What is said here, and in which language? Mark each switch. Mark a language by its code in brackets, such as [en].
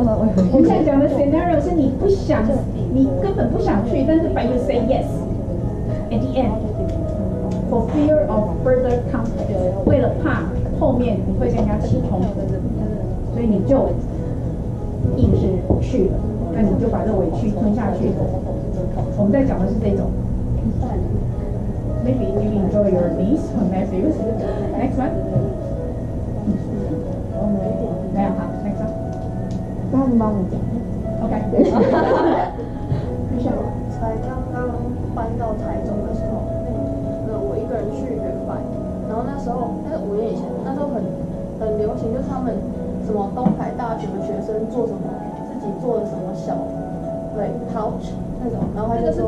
[zh] 我现在讲的 scenario 是你不想，你根本不想去，但是 [en] but you say yes at the end for fear of further conflict， [zh] 为了怕后面你会跟人家起冲突，所以你就硬是去了，那你就把这委屈吞下去。我们在讲的是这种。 [en] Maybe you enjoy your niece or nephews. Next one. [zh] 没有好 ， [en] next one. [zh] 他们帮我讲。 [en] OK. [zh] 才刚刚搬到台中的时候，我一个人去远拜，然后那时候那是5年以前，那时候很流行，就是他们什么东海大学的学生做什么自己做的什么小pouch 那种，然后他就说